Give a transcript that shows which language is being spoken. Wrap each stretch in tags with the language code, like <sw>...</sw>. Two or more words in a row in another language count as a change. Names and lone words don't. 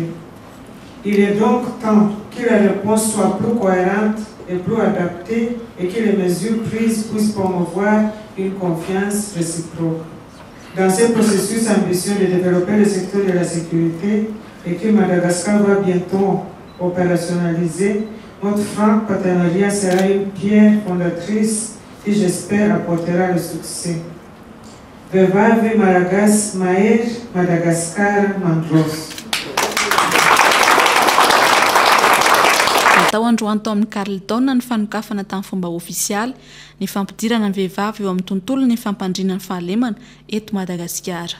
<fr>Il est donc temps que la réponse soit plus cohérente et plus adaptée et que les mesures prises puissent promouvoir une confiance réciproque. Dans ce processus ambitieux de développer le secteur de la sécurité, et que Madagascar va bientôt opérationnaliser, notre franc partenariat sera une pierre fondatrice qui, j'espère, apportera le succès. Vevave Malagas Maer Madagascar Mandros.</fr> <mg>Natao androany tao amin'ny Carleton ny fanokafana tamin'ny fomba ofisialy ny fampidirana ny vehivavy eo amin'ny tontolo ny fampandriana ny fahalemana eto Madagasikara.</mg>